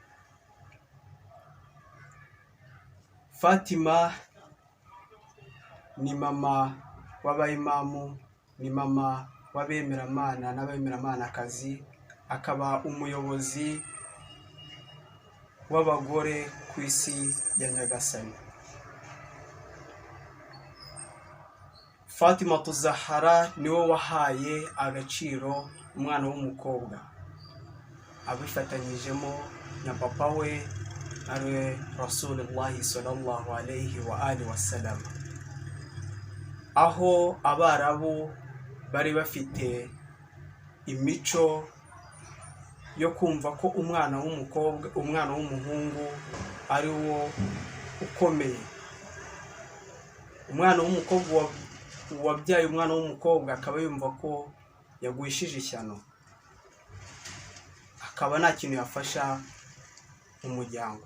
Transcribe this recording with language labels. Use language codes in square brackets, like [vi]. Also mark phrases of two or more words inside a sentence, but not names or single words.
[rw] Fatima ni mama w'abayimamu, ni mama w'abemeramana n'abemeramana-kazi, akaba umuyobozi w'abagore ku isi ya Nyagasani. Fatima Zahara niwe wahaye agaciro umwana w'umukobwa, abifatanyijemo na papa we ari [ar] رسول الله صلى الله عليه وآله وسلم. [rw] Aho Abarabu bari bafite imico yo kumva ko umwana w'umuhungu ari wo ukomeye, umwana w'umukobwa wabyaye umwana w'umukobwa akaba yumva ko yagwishije ishyano, akaba nta kintu yafasha umuryango.